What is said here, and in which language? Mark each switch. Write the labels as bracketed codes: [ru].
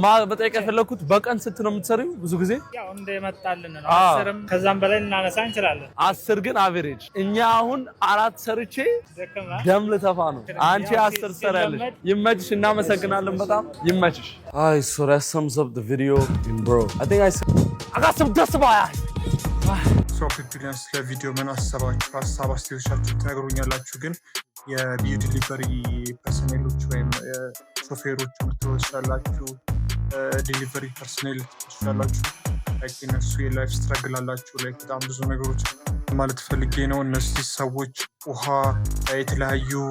[am] በጠይቀ የፈለኩት በቀን ስንት ነው የምትሰሪው? ብዙ ጊዜ ያው እንደመጣልን ነው 10ም ከዛም በላይ እናነሳ እንችላለን። 10 ግን አቨሬጅ። እኛ አሁን 4 ሰርቼ ደም ልተፋ ነው። አንቺ 10 ሰራለሽ። ይመችሽ። እናመሰግናለን። በጣም ይመችሽ። አይ [en] so that sums up the video bro. I think I got some dust in my eye. [am] ሶፊፒሊያንስ ለቪዲዮ ምን አሰባችሁ? ሀሳብ አስተያየቶቻችሁ ትነግሩኛላችሁ። ግን የቢዩ ዲሊቨሪ ፐርሰኔሎች ወይም ሾፌሮች ምትወስዳላችሁ ዲሊቨሪ ፐርሰኔል ትወስዳላችሁ ላይክ እነሱ የላይፍ ስትራግል አላችሁ ላይክ በጣም ብዙ ነገሮች ማለት ፈልጌ ነው። እነዚህ ሰዎች ውሃ የተለያዩ